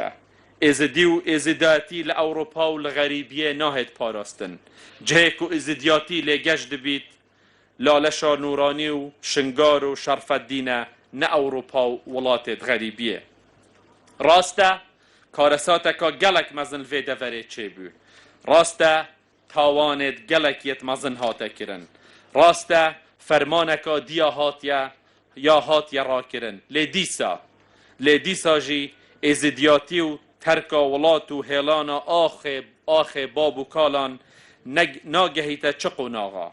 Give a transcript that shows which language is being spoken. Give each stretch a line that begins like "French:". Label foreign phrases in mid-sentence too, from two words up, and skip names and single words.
Kurdish: ئێزیدی و ئێزیداتی لە ئەوڕۆپا و لە غەریبیە ناهێت پاراستن. جهێک و ئێزیدیاتی لێگەشت دەبیت لالەشا نورانی و شنگار و شەرفەدینە نە ئەوڕۆپا و وڵاتێت غەریبیە. ڕاستە کارەساتێکە گەلک مەزن vê deverê çêbû. ڕاستە تاوانێت gelekiyet mezin hate kirin. ڕاستە fermaneka diya hatiye ya hatiye rakirin. Lê dîsa jî êzîdiyatî û terka wilat û hêlana axê bab û kalan nagehîte çi qonaxa.